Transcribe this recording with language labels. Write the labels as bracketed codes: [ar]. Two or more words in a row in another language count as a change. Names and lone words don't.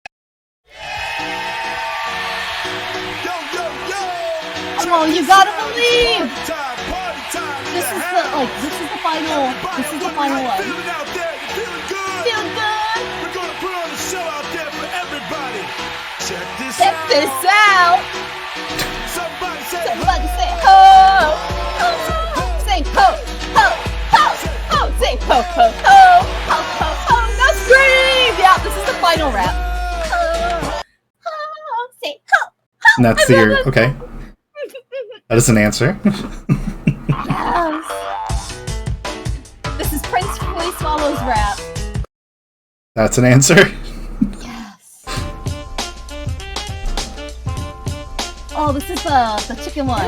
[en] Come on, you gotta believe. This is the final one. Feel good. We're gonna put on a show out there for everybody. Check this out. Somebody say ho! Ho! Say ho! Ho! Ho! Ho! Say ho! Ho! Ho! Ho! Ho! Ho! Now scream! Yeah, this is the final rap. Ho! Ho! Say ho! And that's okay. That is an answer. Yes. This is Prince Fully Swallow's rap. That's an answer. Yes. Oh, this is the chicken one.